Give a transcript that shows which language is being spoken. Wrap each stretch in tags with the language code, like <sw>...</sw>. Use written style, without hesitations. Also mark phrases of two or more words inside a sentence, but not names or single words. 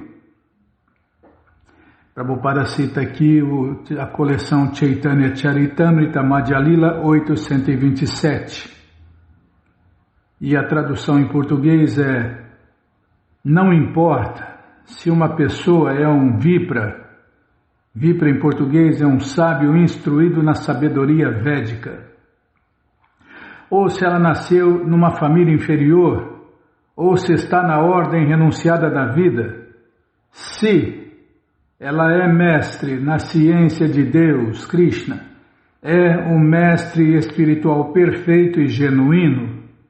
<pt>Prabhupada cita aqui a coleção Chaitanya Charitamrita Madhya Lila 827. E a tradução em português é: não importa se uma pessoa é um Vipra. Vipra em português é um sábio instruído na sabedoria védica. ou se ela nasceu numa família inferior, ou se está na ordem renunciada da vida, se ela é mestre na ciência de Deus, Krishna, é um mestre espiritual perfeito e genuíno.</pt>